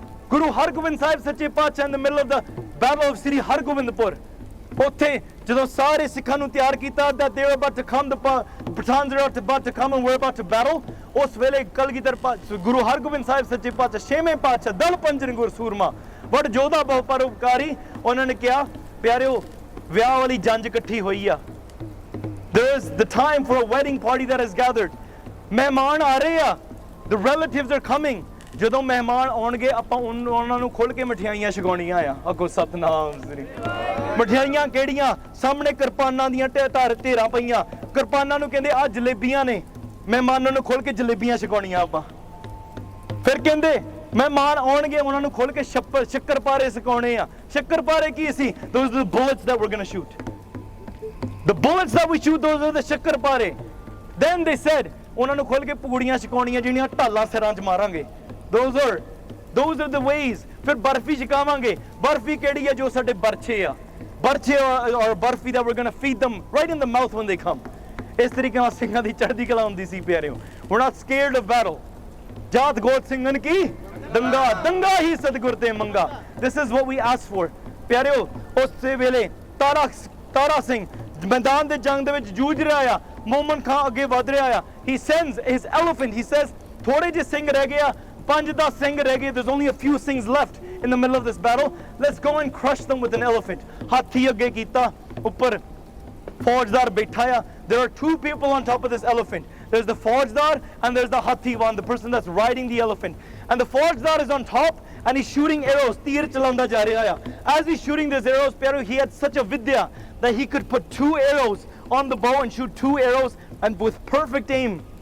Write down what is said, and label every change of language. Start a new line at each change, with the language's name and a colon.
Punjabi: ਗੁਰੂ ਹਰਗੋਬਿੰਦ ਸਾਹਿਬ ਸੱਚੇ ਪਾਤਸ਼ਾਹ
English: in the middle of the battle of Sri Hargobindpur,
Punjabi: ਉੱਥੇ ਜਦੋਂ ਸਾਰੇ ਸਿੱਖਾਂ ਨੂੰ ਤਿਆਰ ਕੀਤਾ
English: that they were about to come, the Pathans are about to come and we're about to battle,
Punjabi: ਉਸ ਵੇਲੇ ਕਲਗੀਧਰ ਗੁਰੂ ਹਰਗੋਬਿੰਦ ਸਾਹਿਬ ਸੱਚੇ ਪਾਤਸ਼ਾਹ ਛੇਵੇਂ ਪਾਤਸ਼ਾਹ ਦਲ ਪੰਜਨ ਗੁਰ ਸੂਰਮਾ ਬੜ ਜੋਧਾ ਬਹੁ ਪਰਉਪਕਾਰੀ, ਉਹਨਾਂ ਨੇ ਕਿਹਾ ਪਿਆਰਿਓ ਵਿਆਹ ਵਾਲੀ ਜੰਜ ਇਕੱਠੀ ਹੋਈ ਆ।
English: There's the time for a wedding party that has gathered.
Punjabi: ਮਹਿਮਾਨ ਆ ਰਹੇ ਆ,
English: the relatives are coming.
Punjabi: ਜਦੋਂ ਮਹਿਮਾਨ ਆਉਣਗੇ ਆਪਾਂ ਉਹਨਾਂ ਨੂੰ ਖੁੱਲ ਕੇ ਮਠਿਆਈਆਂ ਛਕਾਉਣੀਆਂ ਆ। ਅੱਗੋਂ ਸਤਨਾਮ ਸ੍ਰੀ। ਮਠਿਆਈਆਂ ਕਿਹੜੀਆਂ? ਸਾਹਮਣੇ ਕਿਰਪਾਨਾਂ ਦੀਆਂ ਢੇਰਾਂ ਪਈਆਂ। ਕਿਰਪਾਨਾਂ ਨੂੰ ਕਹਿੰਦੇ ਆ ਜਲੇਬੀਆਂ ਨੇ, ਮਹਿਮਾਨਾਂ ਨੂੰ ਖੁੱਲ ਕੇ ਜਲੇਬੀਆਂ ਛਕਾਉਣੀਆਂ ਆਪਾਂ। ਫਿਰ ਕਹਿੰਦੇ ਮਹਿਮਾਨ ਆਉਣਗੇ, ਉਹਨਾਂ ਨੂੰ ਖੁੱਲ ਕੇ ਸ਼ੱਕਰਪਾਰੇ ਛਕਾਉਣੇ ਆ। ਸ਼ੱਕਰਪਾਰੇ ਕੀ ਸੀ?
English: Those are the bullets that we're going to shoot. The bullets that we shoot, those are the shakarpare. Then they said
Punjabi: ਉਹਨਾਂ ਨੂੰ ਖੁੱਲ ਕੇ ਪੂੜੀਆਂ ਛਕਾਉਣੀਆਂ ਜਿਹੜੀਆਂ ਢਾਲਾਂ ਸਿਰਾਂ 'ਚ ਮਾਰਾਂਗੇ।
English: Those are the ways.
Punjabi: ਫਿਰ ਬਰਫੀ ਛਕਾਵਾਂਗੇ। ਬਰਫੀ ਕਿਹੜੀ ਹੈ? ਜੋ ਸਾਡੇ ਬਰਛੇ ਆ,
English: Barchhe or barfi that we're going to feed them right in the mouth when they come.
Punjabi: ਇਸ ਤਰੀਕੇ ਨਾਲ ਸਿੰਘਾਂ ਦੀ ਚੜ੍ਹਦੀ ਕਲਾ ਹੁੰਦੀ ਸੀ ਪਿਆਰਿਓ।
English: We're not scared of battle.
Punjabi: ਜਾਤ ਗੋਤ ਸਿੰਘਨ ਕੀ ਦੰਗਾ, ਦੰਗਾ ਹੀ ਸਤਿਗੁਰ ਤੇ ਮੰਗਾ.
English: This is what we ask for.
Punjabi: ਪਿਆਰਿਓ ਉਸੇ ਵੇਲੇ ਤਾਰਾ ਸਿੰਘ ਮੈਦਾਨ ਦੇ ਜੰਗ ਦੇ ਵਿੱਚ ਜੂਝ ਰਿਹਾ ਆ। ਮੋਮਨ ਖਾਨ ਅੱਗੇ ਵਧ ਰਿਹਾ ਆ।
English: He sends his elephant. He says
Punjabi: ਥੋੜੇ ਜਿਹੇ ਸਿੰਘ ਰਹਿ ਗਏ
English: ਆ 5-10 ਸਿੰਘ ਰਹਿ ਗਏ there's only a few Singhs left in the middle of this battle let's go and crush them with an elephant
Punjabi: ਹਾਥੀ ਅੱਗੇ ਕੀਤਾ ਉੱਪਰ ਫੌਜਦਾਰ ਬੈਠਾ ਆ
English: there are 2 people on top of this elephant there's the faujdar and there's the haathi Vaan the person that's riding the elephant and the faujdar is on top and he's shooting arrows
Punjabi: ਤੀਰ ਚਲਾਉਂਦਾ ਜਾ ਰਿਹਾ ਆ
English: as he's shooting these arrows ਪਿਆਰੋ he had such a vidya that he could put 2 arrows on the bow and shoot 2 arrows and with perfect aim